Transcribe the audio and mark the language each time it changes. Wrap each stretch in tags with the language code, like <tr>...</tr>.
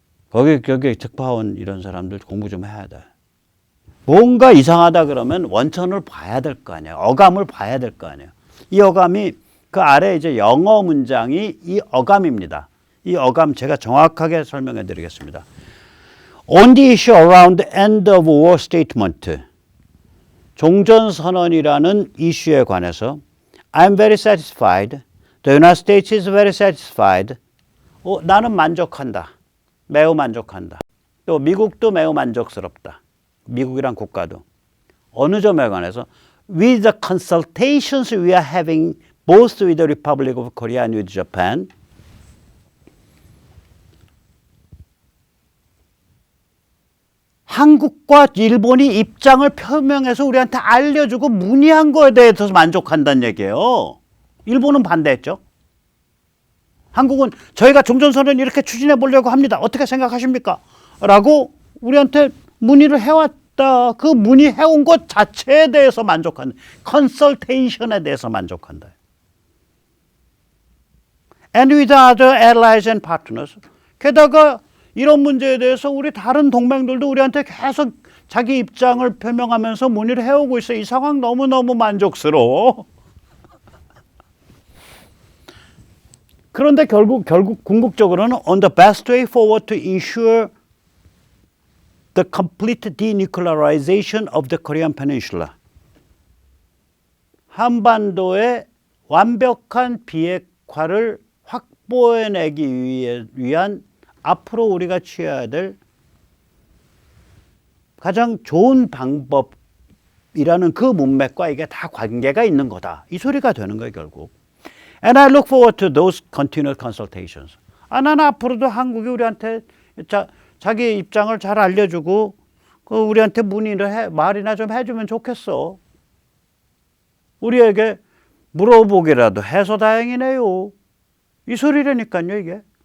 <ko>거기 특파원 이런 사람들 공부 좀 해야 돼. 뭔가 이상하다 그러면 원천을 봐야 될 거 아니에요. 어감을 봐야 될 거 아니에요. 이 어감이 그 아래 이제 영어 문장이 이 어감입니다. 이 어감 제가 정확하게 설명해 드리겠습니다.</ko> <en>On the issue around the end of war statement.</en> <ko>종전선언이라는 이슈에 관해서</ko> <en>I'm very satisfied. The United States is very satisfied.</en> <ko>나는 만족한다. 매우 만족한다. 또 미국도 매우 만족스럽다. 미국이란 국가도. 어느 점에 관해서</ko> <en>with the consultations we are having both with the Republic of Korea and with Japan.</en> <ko>한국과 일본이 입장을 표명해서 우리한테 알려주고 문의한 거에 대해서 만족한다는 얘기예요. 일본은 반대했죠. 한국은 저희가 종전선언 이렇게 추진해 보려고 합니다. 어떻게 생각하십니까? 라고 우리한테 문의를 해왔다. 그 문의해온 것 자체에 대해서 만족한다. 컨설테이션에 대해서 만족한다.</ko> <en>And with other allies and partners.</en> <ko>게다가 이런 문제에 대해서 우리 다른 동맹들도 우리한테 계속 자기 입장을 표명하면서 문의를 해오고 있어요. 이 상황 너무너무 만족스러워. 그런데 결국 궁극적으로는</ko> <en>on the best way forward to ensure the complete denuclearization of the Korean Peninsula.</en> <ko>한반도의 완벽한 비핵화를 확보해내기 위한 앞으로 우리가 취해야 될 가장 좋은 방법 기업이라는 그 문맥과 이게 다 관계가 있는 거다. 이 소리가 되는 거예요, 결국.</ko> <en>And I look forward to those continual consultations.</en> <ko>나는 앞으로도 한국이 우리한테 자기 입장을 잘 알려주고 우리한테 말이나 좀 해주면 좋겠어. 우리에게 물어보기라도 해서 다행이네요. 이 소리라니까요, 이게.</ko>